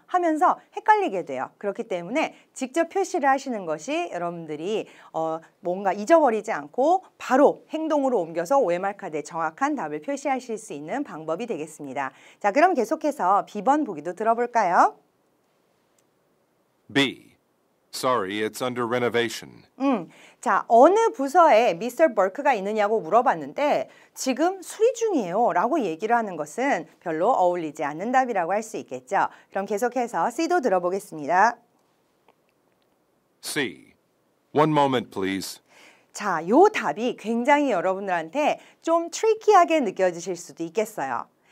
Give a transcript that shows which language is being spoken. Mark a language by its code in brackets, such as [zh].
[ko] 하면서 헷갈리게 돼요. 그렇기 때문에 직접 표시를 하시는 것이 여러분들이 뭔가 잊어버리지 않고 바로 행동으로 옮겨서 OMR 카드에 정확한 답을 표시하실 수 있는 방법이 되겠습니다. 자, 그럼 계속해서 B번 보기도 들어볼까요? [en] B. Sorry, it's under renovation. [ko] 자, 어느 부서에 Mr. Burke가 있느냐고 물어봤는데 지금 수리 중이에요 라고 얘기를 하는 것은 별로 어울리지 않는 답이라고 할 수 있겠죠. 그럼 계속해서 C도 들어보겠습니다. [en] C. One moment, please. [ko] 자, 요 답이 굉장히 여러분들한테 좀 트리키하게 느껴지실 수도 있겠어요.